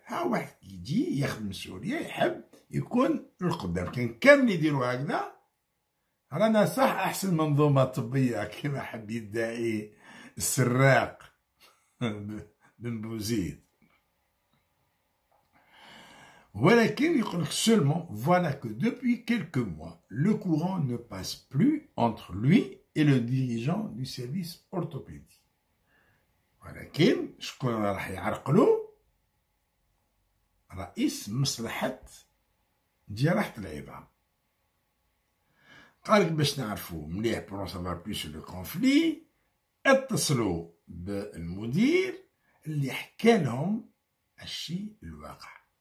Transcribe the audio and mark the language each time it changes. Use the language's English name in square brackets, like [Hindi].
[Arabic] ها واحد يجي يخدم سوريا يحب يكون القدام، كان كامل يديروا هكذا. رانا صح أحسن منظومة طبية كما حب يدعي السراق بن بوزيد، ولكن يقول لك [French] seulement voilà que depuis quelques mois le courant ne passe plus entre lui et le dirigeant du service orthopédie. [Arabic] ولكن شكون راح يعرقلو؟ رئيس مصلحة جراحة العظام. قالك باش نعرفو مليح [French] pour en savoir plus sur le conflit [Arabic] اتصلوا بالمدير اللي حكى لهم الشيء الواقع.